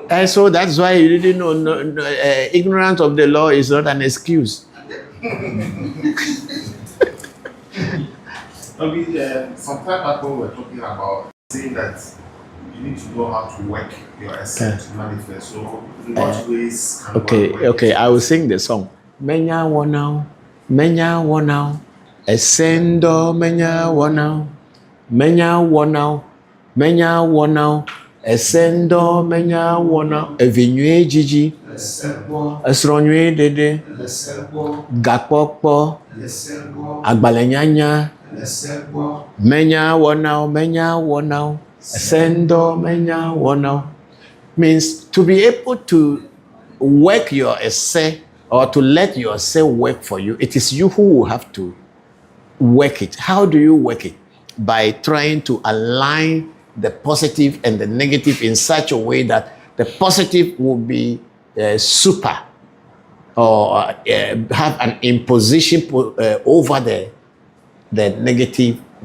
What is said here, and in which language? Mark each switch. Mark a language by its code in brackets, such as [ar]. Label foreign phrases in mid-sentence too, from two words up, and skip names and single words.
[en] And so that's why you didn't know. Ignorance of the law is not an excuse. Some time back when we were talking about saying that you need to know how to work your essence to manifest. So in what ways can one work? Okay, I will sing the song. [ee] Menya wanao, Esendo menya wanao, Esendo menya wanao, Evinue jiji, Esronue dede, Gakpokpo, Agbalenyanya, menya wanao, Esendo menya wanao. [en] Means to be able to work your essay or to let your essay work for you. It is you who will have to work it. How do you work it? By trying to align the positive and the negative in such a way that the positive will be super or have an imposition over the negative one.